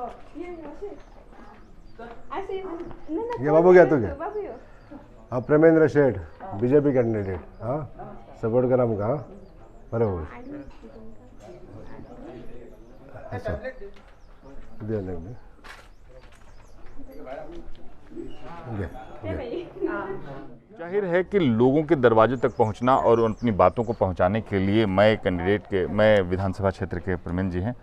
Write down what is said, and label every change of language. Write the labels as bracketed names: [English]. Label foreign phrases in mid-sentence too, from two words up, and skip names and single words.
[Konkani] ये बाबू घ्या तू घे। हांव प्रेमेंद्र शेठ, बीजेपी कैंडिडेट, हां सपोर्ट करा आमकां, हां बरें बाबू। [Hindi] अच्छा जाहिर है कि लोगों के दरवाजे तक पहुंचना और अपनी बातों को पहुंचाने के लिए मैं विधानसभा क्षेत्र के प्रमेंद्र जी हैं।